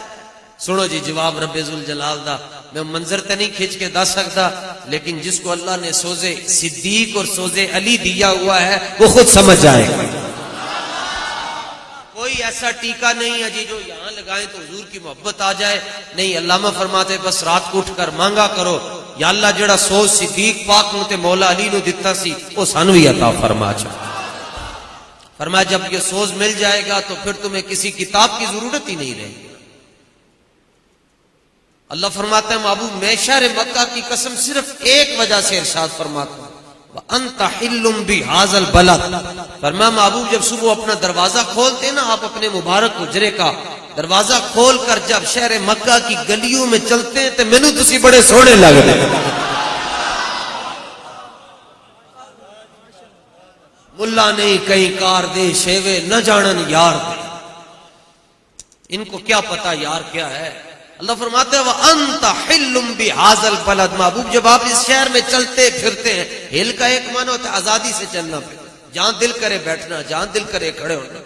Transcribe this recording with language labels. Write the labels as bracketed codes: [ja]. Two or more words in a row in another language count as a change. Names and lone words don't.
[pa] سنو جی جواب رب ذوالجلال دا، میں منظر تے نہیں کھینچ کے دس سکتا، [ur] لیکن جس کو اللہ نے سوزے صدیق اور سوزے علی دیا ہوا ہے وہ خود سمجھ جائے گا۔ کوئی ایسا ٹیکا نہیں ہے جی جو یہاں لگائیں تو حضور کی محبت آ جائے، نہیں۔ علامہ فرماتے بس رات کو اٹھ کر مانگا کرو [pa] یا اللہ جڑا سوز صدیق پاک نو تے مولا علی نو دتا سی وہ سانو ہی عطا فرما چا۔ [ur] فرمایا جب یہ سوز مل جائے گا تو پھر تمہیں کسی کتاب کی ضرورت ہی نہیں رہے گی۔ اللہ فرماتا ہے محبوب میں شہر مکہ کی قسم صرف ایک وجہ سے ارشاد فرماتا ہوں، [ar] وَأَنْتَ حِلٌّ بِهَذَا الْبَلَدِ۔ [ur] فرمایا محبوب جب صبح اپنا دروازہ کھولتے نا آپ اپنے مبارک حجرے کا دروازہ کھول کر جب شہر مکہ کی گلیوں میں چلتے ہیں تو [pa] مینوں تسی بڑے سونے [ur] لگتے ہیں۔ [pa] ملا نہیں کہیں کار دے شیوے نہ جانن یار دے، [ur] ان کو کیا پتا یار کیا ہے۔ اللہ فرماتا ہے [ar] وَأَنْتَ حِلٌّ بِهَذَا الْبَلَدِ۔ [ur] محبوب جب آپ اس شہر میں چلتے پھرتے ہیں، ہل کا ایک معنی ہوتا ہے آزادی سے چلنا پھرنا، جہاں دل کرے بیٹھنا، جہاں دل کرے کھڑے ہونا۔